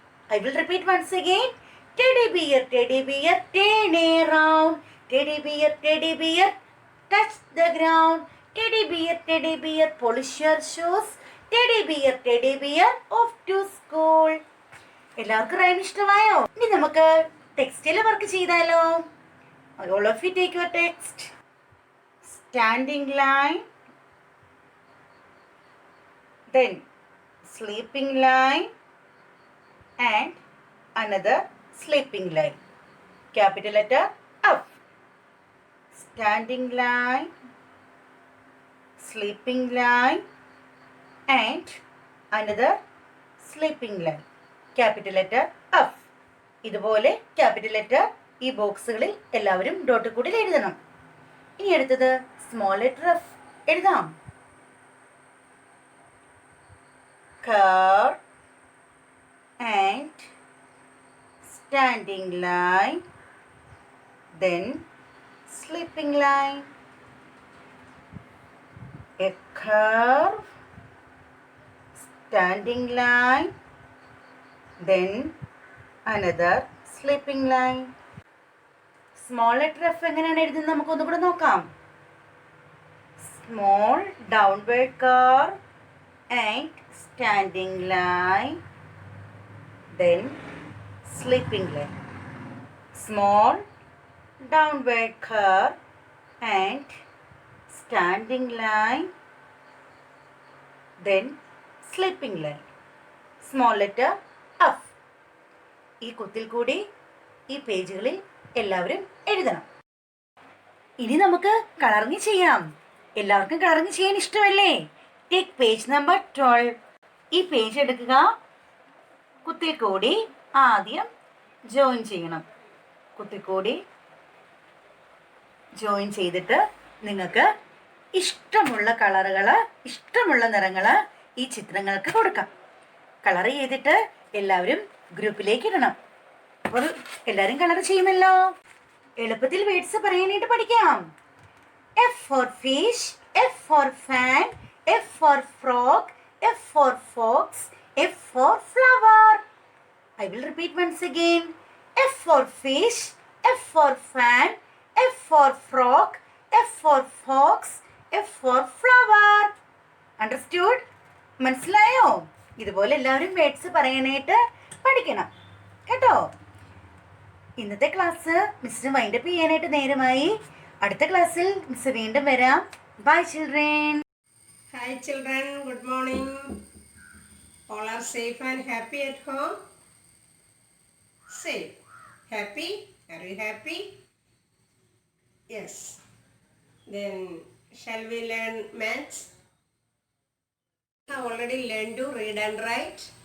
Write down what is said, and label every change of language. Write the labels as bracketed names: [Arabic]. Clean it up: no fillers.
[English] I will repeat once again. Teddy bear, turn around. Teddy bear, touch the ground. Teddy bear, polish your shoes. Teddy bear, off to school. [Malayalam] എല്ലാവർക്കും rhyme ഇഷ്ടമായോ? ഇനി നമുക്ക് ടെക്സ്റ്റിൽ work ചെയ്താലോ? [English] All of you take your text. Standing line, then sleeping line and another sleeping line. Capital letter F. Standing line, sleeping line and another sleeping line. Capital letter F. [Malayalam] ഇതുപോലെ capital letter ഈ ബോക്സുകളിൽ എല്ലാവരും dot കൂടി എഴുതണം. ഇനി അടുത്തത് small letter F എഴുതാം. [English] Curve and standing line, then sleeping line. A curve, standing line, then another sleeping line. [Malayalam] Small letter F എങ്ങനെയാണ് എഴുതുന്നത് നമുക്കൊന്നുകൂടെ നോക്കാം. [English] Small downward curve and standing line, then sleeping line. Small downward curve and standing line, then sleeping line. Small letter F. [Malayalam] ഈ കുത്തിൽ കൂടി ഈ പേജുകളിൽ എല്ലാവരും എഴുതണം. ഇനി നമുക്ക് കളറിങ് ചെയ്യാം. എല്ലാവർക്കും കളറിങ് ചെയ്യാൻ ഇഷ്ടമല്ലേ? [English] Take page number 12. [Malayalam] ഈ പേജ് എടുക്കുക. കുത്തിൽ കൂടി ആദ്യം ജോയിൻ ചെയ്യണം. കുത്തിൽ കൂടി ജോയിൻ ചെയ്തിട്ട് നിങ്ങൾക്ക് ഇഷ്ടമുള്ള കളറുകൾ, ഇഷ്ടമുള്ള നിറങ്ങൾ ഈ ചിത്രങ്ങൾക്ക് കൊടുക്കാം. കളർ ചെയ്തിട്ട് എല്ലാവരും ഗ്രൂപ്പിലേക്ക് ഇടണം. അപ്പോൾ എല്ലാവരും കളർ ചെയ്യുമല്ലോ. എളുപ്പത്തിൽ വേർഡ്സ് പറയാനായിട്ട് പഠിക്കാം. F for fish, F for fan, F for frog, F for fox, F for flower. I will repeat once again. F for fish, F for fan, F for frog, F for fox, F for flower. [English] Understood? [Malayalam] മനസ്സിലായോ? ഇതുപോലെ എല്ലാവരും words പറയാനായിട്ട് പഠിക്കണം കേട്ടോ. ഇന്നത്തെ class മിസ്സിന് wind up ചെയ്യാനായിട്ട് നേരമായി. അടുത്ത ക്ലാസ്സിൽ മിസ് വീണ്ടും വരാം. By children. [English] Hi children, good morning. All are safe and happy at home? Safe. Happy? Are you happy? Yes. Then shall we learn maths? I have already learned to read and write.